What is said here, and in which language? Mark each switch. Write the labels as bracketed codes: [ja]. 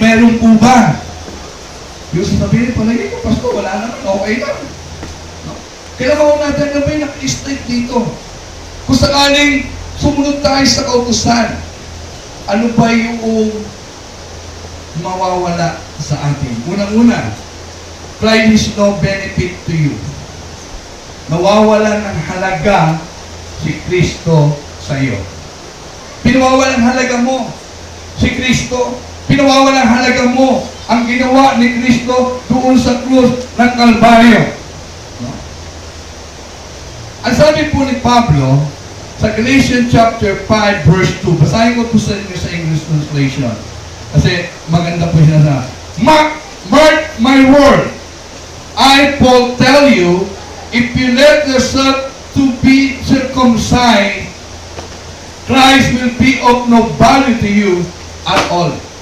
[tl] Meron po ba? Yung sasabihin, palagi ko, Pasko, wala naman, okay lang. No? Kailangan natin na may naka-stake dito. Kung sakaling sumunod tayo sa kautusan, ano ba yung mawawala sa atin? Unang-una, [en] Christ is no benefit to you. [tl] Nawawala ng halaga si Kristo sa iyo. Pinawawalan halaga mo si Kristo. Pinawawalan halaga mo ang ginawa ni Kristo doon sa krus ng Kalbaryo. No? Ang sabi po ni Pablo, sa Galatians chapter 5 verse 2, basahin ko po sa inyo sa English translation. Kasi maganda po siya sa [en] mark my word. I, Paul, tell you, if you let yourself to be circumcised, Christ will be of no value to you at all.